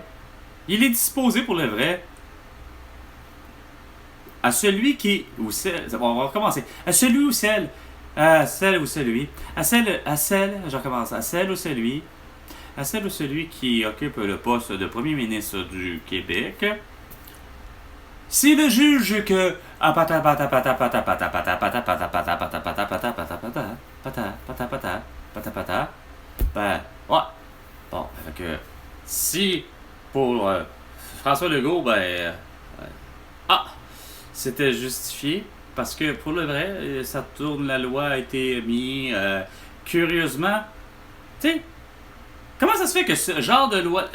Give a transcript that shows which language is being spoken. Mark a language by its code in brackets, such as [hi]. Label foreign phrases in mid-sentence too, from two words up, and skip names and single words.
[fr] Il est disposé pour le vrai à celui qui. Ou celle. On va recommencer. À celui ou celle. À celle ou celui. À celle. Je recommence. À celle ou celui. À celle ou celui qui occupe le poste de premier ministre du Québec. Si le juge que. Ah, pata pata pata pata pata pata pata pata pata pata pata pata pata pata pata pata pata pata pata. Ben, ouais. Bon, fait que. Si pour François Legault, ah, c'était justifié parce que pour le vrai, ça tourne, la loi a été mise curieusement. Tu sais, comment ça se fait que ce genre de loi.